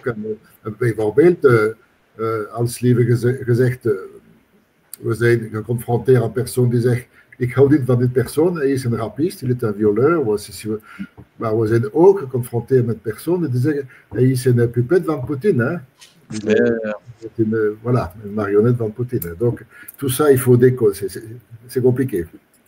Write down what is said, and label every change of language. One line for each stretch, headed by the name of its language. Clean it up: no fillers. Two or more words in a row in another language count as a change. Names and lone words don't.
Dutch: En bijvoorbeeld, als liever gezegd, we zijn geconfronteerd aan een persoon die zegt, ik hou niet van dit persoon, hij is een rapist, hij is een violeur, maar we zijn ook geconfronteerd met personen die zeggen, hij is een pupet van Poetin. Hè?
French: Voilà, une marionnette van Poutine. Donc, tout ça, il faut c'est compliqué.